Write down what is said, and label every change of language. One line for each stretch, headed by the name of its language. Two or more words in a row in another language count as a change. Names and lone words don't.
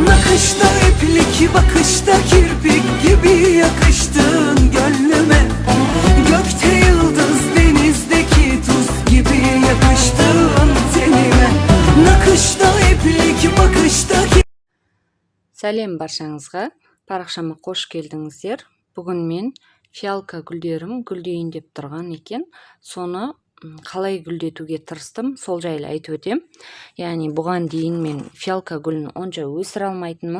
Turkish: Nakışta iplik, bakışta kirpik gibi yakıştın gönlüme. Gökte yıldız, denizdeki tuz gibi yakıştın tenime. Nakışta iplik, bakışta
Kazakh: Сәлем баршаңызға, парақшама қош келдіңіздер. Бүгін мен фиалка гүлдерім гүлдейін деп тұрған екен. Соны қалай гүлдетуге тырыстым, сол жайлы айтып өтем. Яғни бұған дейін мен фиалка гүлін онша өсіре алмайтынмын.